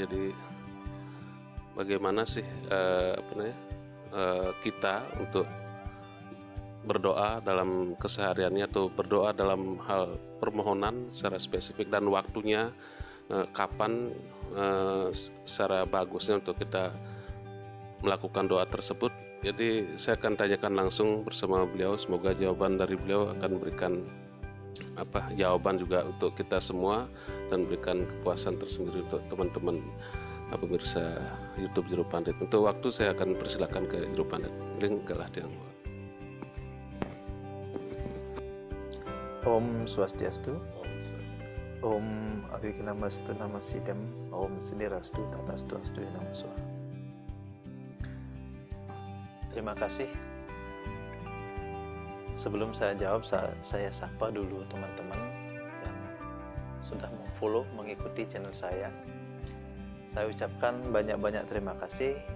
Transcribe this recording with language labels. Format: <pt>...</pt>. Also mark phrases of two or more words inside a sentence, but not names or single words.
<id>Jadi bagaimana sih kita untuk berdoa dalam kesehariannya, atau berdoa dalam hal permohonan secara spesifik, dan waktunya kapan secara bagusnya untuk kita melakukan doa tersebut. Jadi saya akan tanyakan langsung bersama beliau, semoga jawaban dari beliau akan memberikan jawaban juga untuk kita semua, dan berikan kepuasan tersendiri untuk teman-teman pemirsa YouTube Jero Pandit. Untuk waktu saya akan persilakan ke Jero Pandit.</id> <ban>Link galah tiang.</ban> <sa>Om Swastiastu, Om Avikinamastu Namasidam, Om Sedirastu Tatastu Astu Namaswa.</sa> <id>Terima kasih. Sebelum saya jawab, saya sapa dulu teman-teman yang sudah follow, mengikuti channel saya. Saya ucapkan banyak-banyak terima kasih.</id>